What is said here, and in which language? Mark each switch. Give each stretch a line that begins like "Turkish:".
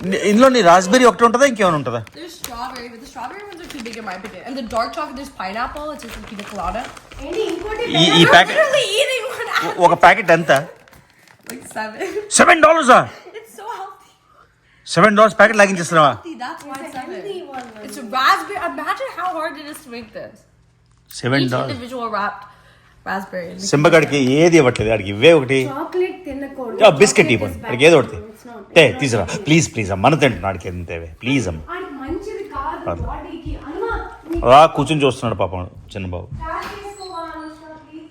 Telugu: ఇందులో నీ రాస్బెర్రీ ఒకటి ఉంటుందా, ఇంకేమైనా ఉంటుందా?
English: There's strawberry, but the strawberry ones are too big in my opinion. And the dark chocolate, there's pineapple. It's just a pina colada.
Telugu: ఈ packet
English: Literally eating one.
Telugu: ఒక packet ఎంత?
English: Like $7. $7 It's so healthy.
Telugu: $7 packet లాగించేస్తున్నావా?
English: That's why it's 7. It's raspberry. Imagine how hard it is to make this. Each $7. individual wrapped raspberry.
Telugu: సింబగాడికి ఏది ఇవ్వట్లేదు, ఆడికి ఇవే ఒకటి chocolate తినకూడదు. Biscuit ఇవ్వండి, ఆడికి ఏదో ఒకటి తీసురా ప్లీజ్ ప్లీజ్ అమ్మ, మన తింటున్నా ఆడికి ఎంతేవే ప్లీజ్ అమ్మ. అది మంచిది కాదు బాడీకి. అమ్మా అలా కూర్చొని చూస్తున్నాడు పాపం చిన్నబాబు. చాట్ చేసుకోవా అనుషాకి?